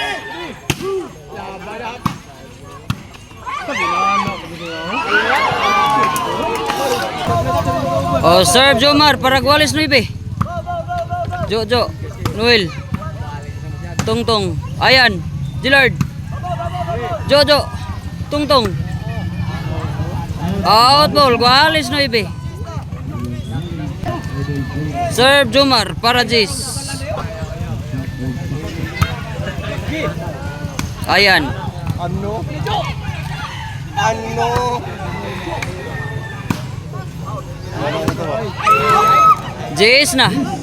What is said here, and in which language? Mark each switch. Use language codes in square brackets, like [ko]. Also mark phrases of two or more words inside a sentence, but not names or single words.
[tl] Oh, serve Jomar para Guales 9. Jojo. Noel. Tongtong. Ayan. Gillard. Jojo. Tongtong. [en] Out ball. [tl] Guales 9. Serve Jomar para Jis. Ayan. Ano? Jis na.